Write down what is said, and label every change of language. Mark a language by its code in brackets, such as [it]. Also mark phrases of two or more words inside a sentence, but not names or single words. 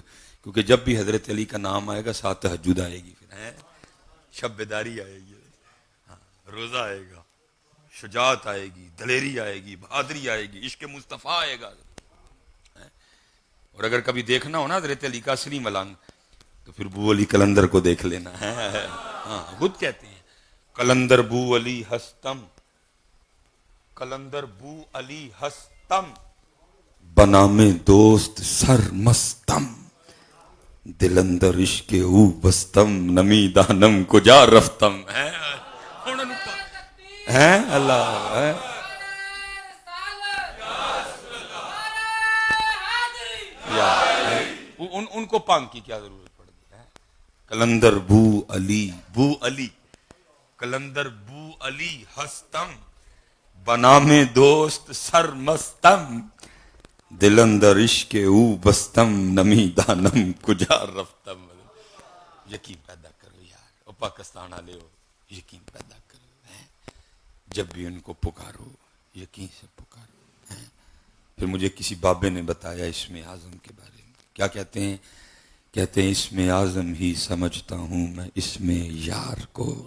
[ur] کیونکہ جب بھی حضرت علی کا نام آئے گا ساتھ تہجد آئے گی, پھر شب بیداری آئے گی, روزہ آئے گا, شجاعت آئے گی, دلیری آئے گی, بہادری آئے گی, عشق مصطفیٰ آئے گا. اور اگر کبھی دیکھنا ہو نا حضرت علی کا اصلی ملنگ تو پھر بو علی کلندر کو دیکھ لینا ہے. ہاں خود کہتے ہیں [fa] کلندر بو علی ہستم, کلندر بو علی ہستم, بنام دوست سر مستم, دلندر عشق او بستم, نمی دانم کجا رفتم. [ur] ہے اللہ ہے. ان کو پانگ کی کیا ضرورت پڑ گئی ہے. [fa] کلندر بو علی, بو علی, کلندر بو علی ہستم, بنام دوست سر مستم, دلندر عشق او بستم, نمی دانم کجا رفتم. [ur] یقین پیدا کرو یار, او پاکستان والے ہو, یقین پیدا کرو. جب بھی ان کو پکارو یقین سے پکارو. پھر مجھے کسی بابے نے بتایا اسم اعظم کے بارے میں. کیا کہتے ہیں؟ کہتے ہیں اسم اعظم ہی سمجھتا ہوں میں اسم یار کو.